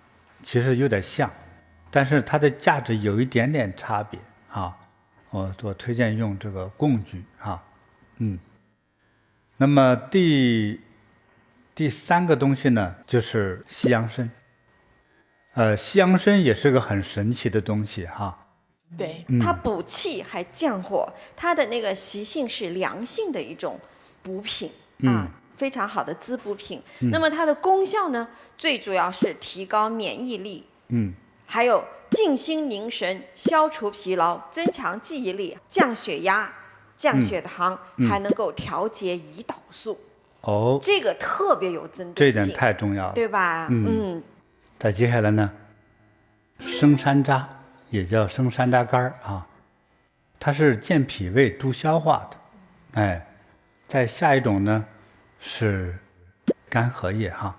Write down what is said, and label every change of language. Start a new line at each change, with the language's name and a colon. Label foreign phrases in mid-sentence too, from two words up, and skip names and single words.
Chinese: 但是它的價值有一點點差別啊，我推薦用這個貢菊啊，那麼第三個東西呢，就是西洋參，西洋參也是個很神奇的東西哈，對，它補氣還降火，它的那個習性是涼性的一種補品啊，非常好的滋補品。那麼它的功效呢，最主要是提高免疫力，還有靜心凝神、消除疲勞、增強記憶力、降血壓、降血糖，還能夠調節胰島素。這個特別有針對性，這點太重要了，對吧？再接下來呢，生山楂也叫生山楂乾啊，它是健脾胃、助消化的。再下一種呢是乾荷葉哈。